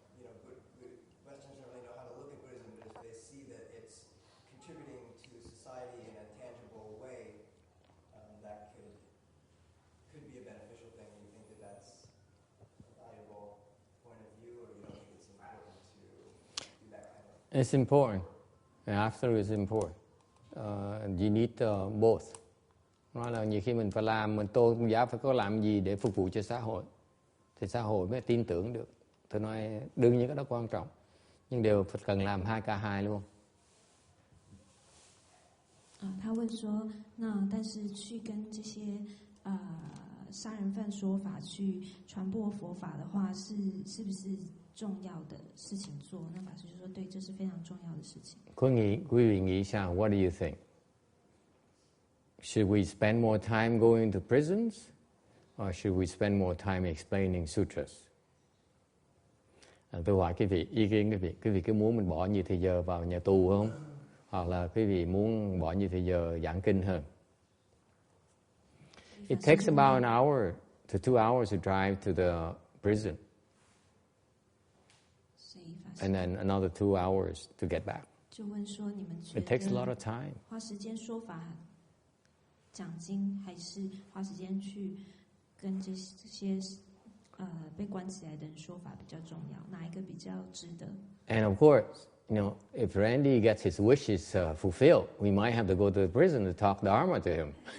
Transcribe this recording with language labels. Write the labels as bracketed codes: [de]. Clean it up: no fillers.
[en] You know, Westerners don't really know how to look at Buddhism, but if they see that it's contributing to society in a tangible way, that could be a beneficial thing. Do you think that that's a valuable point of view, or you don't think it's important to do that kind of? It's important. Absolutely, it's important. You need both. [vi] Nói là nhiều khi mình phải làm, tôi cũng giáo phải có làm gì để phục vụ cho xã hội, thì xã hội mới tin tưởng được. Tôi nói đương nhiên cái đó quan trọng, nhưng đều phải cần làm 2K2 luôn. [zh] 他问说，那但是去跟这些杀人犯说法，去传播佛法的话，是不是重要的事情做？那法师就说，对，这是非常重要的事情。 [vi] quý vị nghĩ sao? [en] What do you think? Should we spend more time going to prisons, or should we spend more time explaining sutras? [vi] Tôi hỏi quý vị, ý kiến quý vị có muốn mình bỏ nhiều thời giờ vào nhà tù không? Hoặc là quý vị muốn bỏ nhiều thời giờ giảng kinh hơn? [en] It takes about an hour to 2 hours to drive to the prison, and then another 2 hours to get back. [zh] 就问说，你们觉 [en] It takes a lot [zh] 得 [en] of time. [zh] 花时间说法讲经，还是花时间去跟这些被关起来的人说法比较重要？哪一个比较值得？ [en] And of course, you know, if Randy gets his wishes fulfilled, we might have to go to the prison to talk Dharma to him.